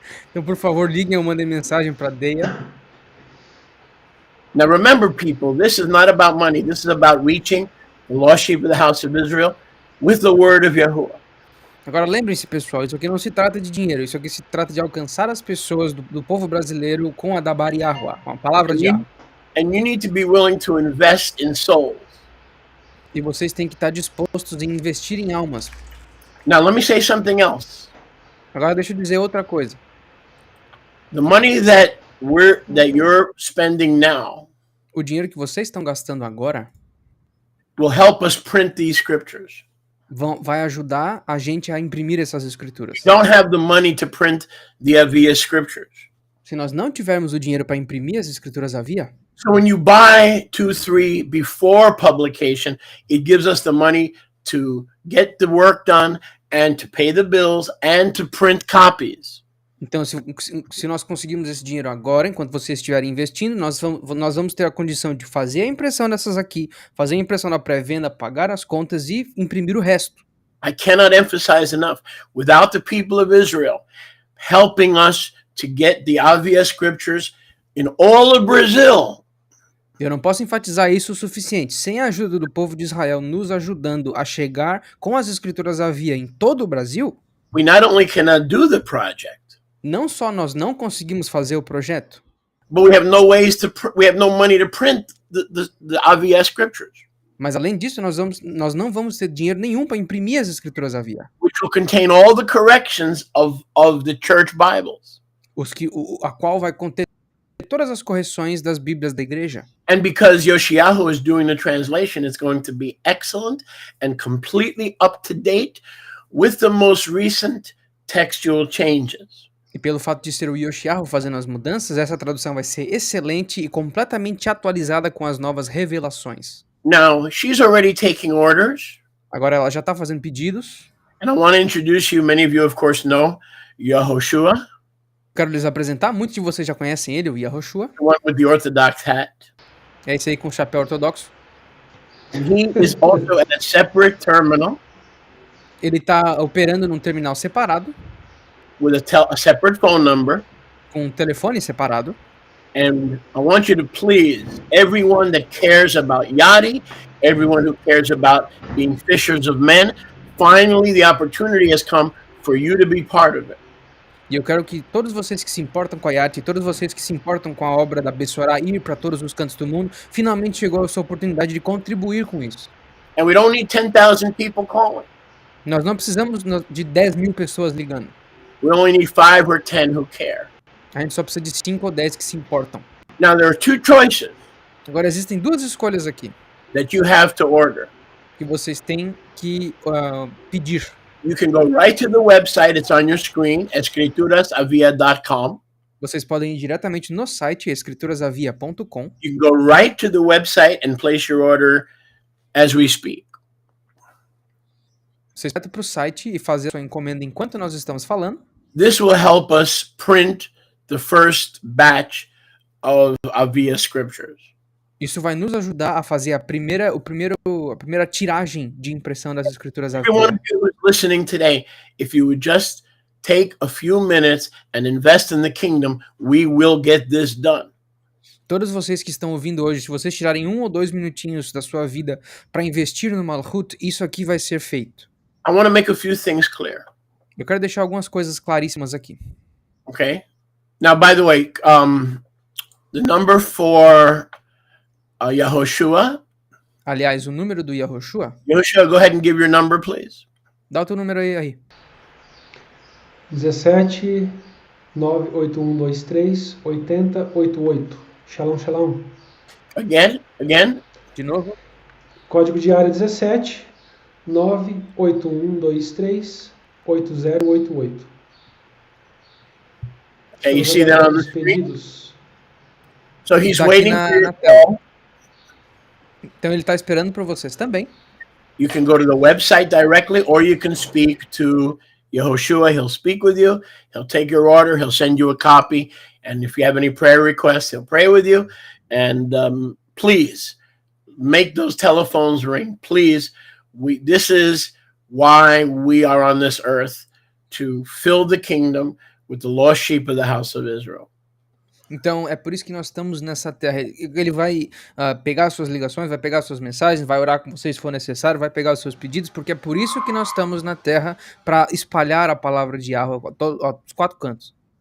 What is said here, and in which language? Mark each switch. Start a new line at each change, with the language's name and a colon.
Portuguese: Então, por favor, liguem ou mandem mensagem para Deia.
English: Now remember, people, this is not about money. This is about reaching the lost sheep of the house of Israel with the word of Yahuwah.
Portuguese: Agora lembrem-se, pessoal, isso aqui não se trata de dinheiro, isso aqui se trata de alcançar as pessoas do povo brasileiro com a Dabar Yahuwah, com a palavra de Yahuwah.
English: And you need to be willing to invest in souls.
Portuguese: E vocês têm que estar dispostos em investir em almas.
English: Now let me say something else.
Portuguese: Agora deixa eu dizer outra coisa.
English: The money that you're spending now
Portuguese: O dinheiro que vocês estão gastando agora
English: will help us print these scriptures.
Portuguese: vai ajudar a gente a imprimir essas escrituras.
English: We don't have the money to print the Avia scriptures.
Portuguese: Se nós não tivermos o dinheiro para imprimir as escrituras Avia,
English: so when you buy 2, 3 before publication, it gives us the money to get the work done and to pay the bills and to print copies.
Portuguese: Então, se nós conseguirmos esse dinheiro agora, enquanto vocês estiverem investindo, nós vamos ter a condição de fazer a impressão dessas aqui, fazer a impressão da pré-venda, pagar as contas e imprimir o resto.
English: I cannot emphasize enough. Without the people of Israel helping us to get the Avia scriptures in all of Brazil,
Portuguese: eu não posso enfatizar isso o suficiente. Sem a ajuda do povo de Israel nos ajudando a chegar com as escrituras Avia em todo o Brasil,
English: we not only cannot do the project,
Portuguese: não só nós não conseguimos fazer o projeto,
English: but we have no money to print the Avia scriptures,
Portuguese: mas além disso nós não vamos ter dinheiro nenhum para imprimir as escrituras Avia,
English: which will contain all the corrections of the church Bibles.
Portuguese: A qual vai conter todas as correções das Bíblias da igreja.
English: And because Yoshiyahu is doing the translation, it's going to be excellent and completely up to date with the most recent textual changes.
Portuguese: E pelo fato de ser o Yoshiyahu fazendo as mudanças, essa tradução vai ser excelente e completamente atualizada com as novas revelações.
English: Now, she's already taking orders.
Portuguese: Agora ela já está fazendo pedidos.
English: And I want to introduce you, many of you of course know, Yehoshua.
Portuguese: Quero lhes apresentar, muitos de vocês já conhecem ele, o Yehoshua.
English: The one with the Orthodox hat.
Portuguese: É esse aí com o chapéu ortodoxo.
English: And he is also at a separate terminal.
Portuguese: Ele está operando num terminal separado.
English: With a separate phone number.
Portuguese: Com um telefone separado.
English: And I want you to please, everyone that cares about yachting, everyone who cares about being fishers of men, finally the opportunity has come for you to be part of it.
Portuguese: E eu quero que todos vocês que se importam com a arte, todos vocês que se importam com a obra da Bessorá ir para todos os cantos do mundo, finalmente chegou a sua oportunidade de contribuir com isso.
English: And we don't need 10,000 people calling.
Portuguese: Nós não precisamos de 10 mil pessoas ligando.
English: We only need 5 or 10 who care.
Portuguese: A gente só precisa de 5 ou 10 que se importam.
English: Now, there are 2 choices
Portuguese: Agora, existem duas escolhas aqui
English: that you have to order.
Portuguese: que vocês têm que pedir.
English: You can go right to the website. It's on your screen, escriturasavia.com.
Portuguese: Vocês podem ir diretamente no site escriturasavia.com.
English: You can go right to the website and place your order as we speak.
Portuguese: Vocês vão para o site e fazer a sua encomenda enquanto nós estamos falando.
English: This will help us print the first batch of Avia scriptures.
Portuguese: Isso vai nos ajudar a fazer a primeira tiragem de impressão das escrituras
English: Everyone
Portuguese: Avia.
English: who is listening today, if you would just take a few minutes and invest in the kingdom, we will get this done.
Portuguese: Todos vocês que estão ouvindo hoje, se vocês tirarem 1 ou 2 minutinhos da sua vida para investir no Malhut, isso aqui vai ser feito.
English: I want to make a few things clear.
Portuguese: Eu quero deixar algumas coisas claríssimas aqui.
English: Okay. Now, by the way, the number for Yahushua.
Portuguese: Aliás, o número do Yahushua,
English: Yahushua, go ahead and give your number, please.
Portuguese: dá o teu número aí.
English: 17 98123 8088. Shalom, shalom. Again.
Portuguese: De novo. Código de área 17 98123 8088.
English: Okay, you see that on the
Portuguese: Os
English: screen?
Portuguese: pedidos.
English: So he's
Portuguese: Tá aqui
English: waiting
Portuguese: na
English: for your
Portuguese: tela.
English: call.
Portuguese: Então ele está esperando por vocês também.
English: You can go to the website directly, or you can speak to Yehoshua. He'll speak with you. He'll take your order. He'll send you a copy. And if you have any prayer requests, he'll pray with you. And please make those telephones ring. Please, this is why we are on this earth, to fill the kingdom with the lost sheep of the house of Israel.
Portuguese: Então é por isso que nós estamos nessa terra. Ele vai pegar as suas ligações, vai pegar as suas mensagens, vai orar com vocês se for necessário, vai pegar os seus pedidos, porque é por isso que nós estamos na terra, para espalhar a palavra de Yahweh aos 4 cantos.